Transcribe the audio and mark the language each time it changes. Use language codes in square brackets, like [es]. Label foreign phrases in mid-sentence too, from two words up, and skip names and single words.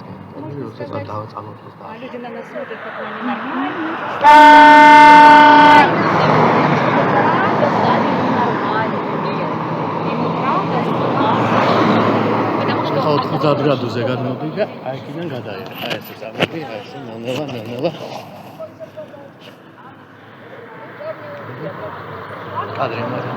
[ru] Люди на нас смотрят, как мы ненормальные. Потому что [ka] 90 გრადუსზე გადმოდი და აი იქიდან გადაიღე. აი ესე წამოდი, აი ესე ნელ-ნელა. კადრი მაგა.